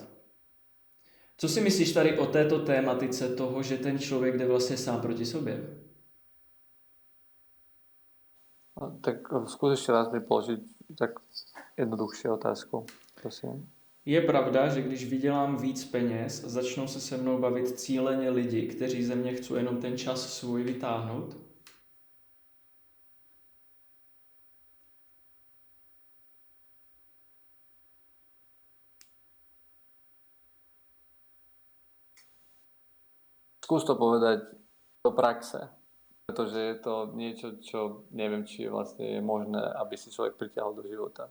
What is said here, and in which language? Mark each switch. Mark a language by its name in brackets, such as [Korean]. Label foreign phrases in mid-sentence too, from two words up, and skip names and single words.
[Czech] Co si myslíš tady o této tématice toho, že ten člověk jde vlastně sám proti sobě? [Slovak] Tak skús ešte raz mi položiť tak jednoduchšiu otázku, prosím. [Czech] Je pravda, že když vydělám víc peněz, začnou se mnou bavit cíleně lidi, kteří ze mě chcou jenom ten čas svůj vytáhnout? [Slovak] Skús to povedať do praxe, pretože je to niečo, čo neviem, či vlastne je možné, aby si človek pritiahol do života.